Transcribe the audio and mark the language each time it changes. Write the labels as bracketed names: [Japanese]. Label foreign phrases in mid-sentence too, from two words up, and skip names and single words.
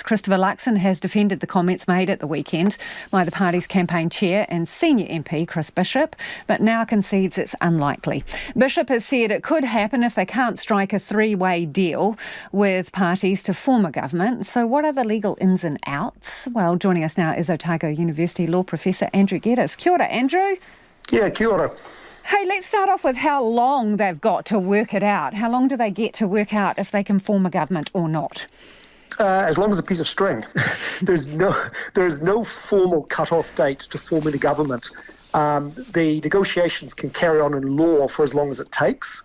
[English] Christopher Luxon has defended the comments made at the weekend by the party's campaign chair and senior MP Chris Bishop, but now concedes it's unlikely. Bishop has said it could happen if they can't strike a three-way deal with parties to form a government. So what are the legal ins and outs? Well, joining us now is Otago University law professor Andrew Geddes. [Māori] Kia ora, [English] Andrew. Yeah, [Māori] kia ora. [English] Hey, let's start off with how long they've got to work it out. How long do they get to work out if they can form a government or not? As long as a piece of string. There's no formal cut-off date to forming a government. The negotiations can carry on in law for as long as it takes.